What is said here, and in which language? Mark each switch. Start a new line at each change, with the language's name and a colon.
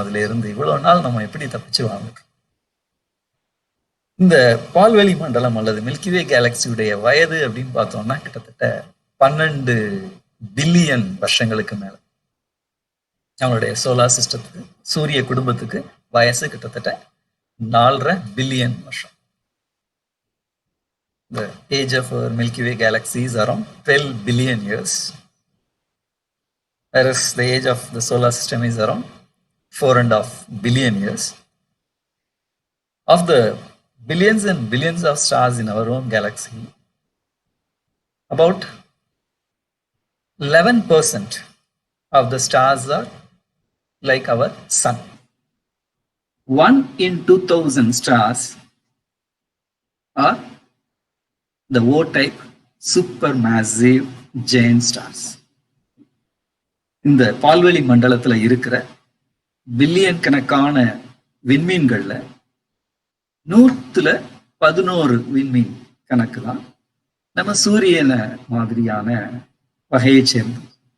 Tamil: அதுல இருந்து இவ்வளவு நாள் நம்ம எப்படி தப்பிச்சு வாழ்ந்துட்டோம்? இந்த பால்வெளி மண்டலம் அல்லது மில்கிவே கேலக்சியுடைய வயது அப்படின்னு பார்த்தோம்னா கிட்டத்தட்ட 12 பில்லியன் வருஷங்களுக்கு மேல. நம்மளுடைய சோலார் சிஸ்டத்துக்கு, சூரிய குடும்பத்துக்கு வயசு கிட்டத்தட்ட 4.5 பில்லியன் வருஷம்.
English: The age of our Milky Way galaxy is around 12 billion years, whereas the age of the solar system is around 4.5 billion years. Of the billions and billions of stars in our own galaxy, about 11% of the stars are like our sun. 1 in 2000 stars are the O-type supermassive giant stars.
Tamil: இந்த பால்வெளி மண்டலத்துல இருக்கிற billion கணக்கான விண்மீன்கள்ல 111 விண்மீன் கணக்கு தான் நம்ம சூரியனை மாதிரியான வகையை சேர்ந்தது.